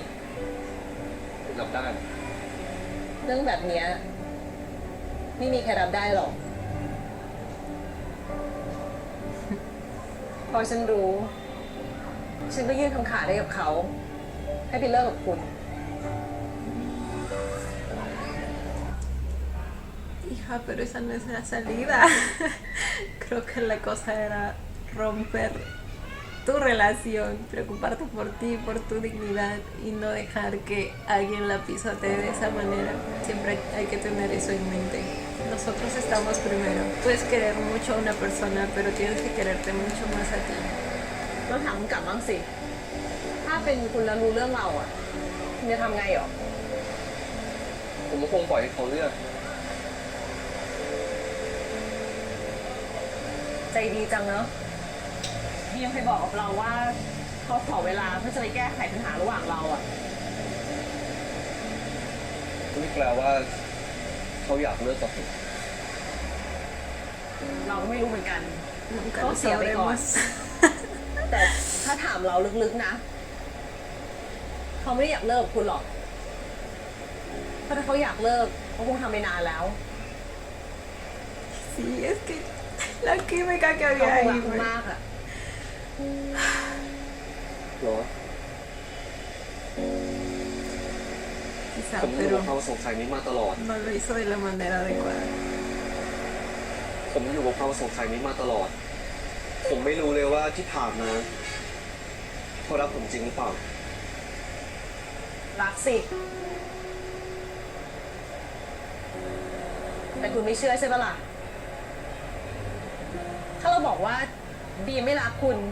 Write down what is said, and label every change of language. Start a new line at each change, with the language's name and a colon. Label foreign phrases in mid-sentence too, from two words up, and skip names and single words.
Thai: รับได้ เรื่องแบบเนี้ยไม่มีใครรับได้หรอก พอฉันรู้ ฉันก็ยื่นคำขาดให้กับเขา ให้ไปเลิกกับคุณ
Spanish: Hija, pero esa no es la salida. Creo que la cosa era romper tu relación, preocuparte por ti, por tu dignidad y no dejar que alguien la pisotee de esa manera. Siempre hay que tener eso en mente. Nosotros estamos primero. Puedes querer mucho a una persona, pero tienes que quererte mucho más a ti.
Thai: เราถามคุณกลับบ้างสิ ถ้าเป็นคุณแล้วรู้เรื่องเราอ่ะคุณจะทำไงหรอ ผมก็คงปล่อยให้เขาเลือก ใจดีจังเนาะพี่ยังเคยบอกกับเราว่าเขาขอเวลาเพื่อจะไปแก้ไขปัญหาระหว่างเราอ่ะ นี่แปลว่าเขาอยากเลิกกับผม เราก็ไม่รู้เหมือนกัน
Spanish: Nunca Oh, lo sí, a ver, sabremos.
Thai: แต่ถ้าถามเราลึกๆนะ เขาไม่ได้อยากเลิกกับคุณหรอก เพราะถ้าเขาอยากเลิกเขาคงทำไปนานแล้ว
Spanish: Sí, es que la química que
Thai: เขา
Spanish: había
Thai: คงรั
Spanish: ahí,
Thai: กคุณ
Spanish: güey.
Thai: มากอ่ะ เหรอ
Spanish: Quizá,
Thai: ผมอยู่
Spanish: pero
Thai: กับความสงสัยนี้มาตลอด
Spanish: no lo hizo de la manera adecuada.
Thai: ผมอยู่กับความสงสัยนี้มาตลอด ผมไม่รู้เลยว่าที่ผ่านมาเขารักผมจริงหรือเปล่า รักสิ แต่คุณไม่เชื่อใช่ปะล่ะ ถ้าเราบอกว่าบีมไม่รักคุณ